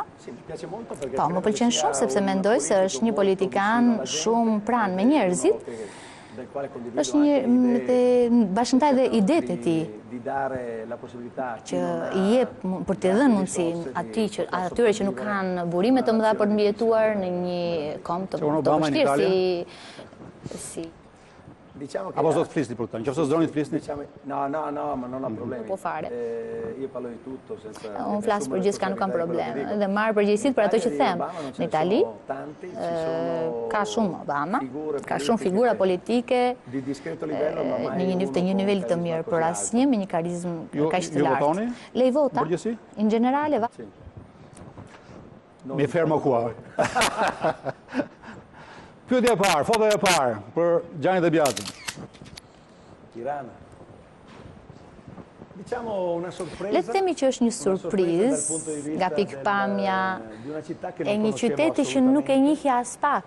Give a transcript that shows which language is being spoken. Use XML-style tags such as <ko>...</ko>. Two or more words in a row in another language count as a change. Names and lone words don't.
<sq>Po, më pëlqen shumë sepse mendoj se është një politikan shumë pranë me njerëzit, është një bashkëntaj dhe idetë e tij që i jep për të dhënë mundësinë atyre që nuk kanë burime të mëdha për të mbijetuar në një kom të vështirë si apo do të flisni për këtë? Nëse doni të flisni?</sq> <it>No, ma non ho problemi.</it> <sq>Po fare.</sq> <it>Io parlo di tutto senza.</it> <sq>Unë flas për gjithçka, nuk kam problem. Dhe marr përgjegjësitë për ato që them. Në Itali ka shumë Obama, ka shumë figura politike në një nivel të mirë, por asnjë me një karizmë kaq të lartë.</sq> <it>Lei vota? In generale va. Mi fermo qua.</it> <sq>Pyetja e parë, fotoja e parë për Gjani dhe Bjatin. Tirana. Le të themi që është një surprizë nga pikpamja e një qyteti që nuk e njihja as pak.</sq>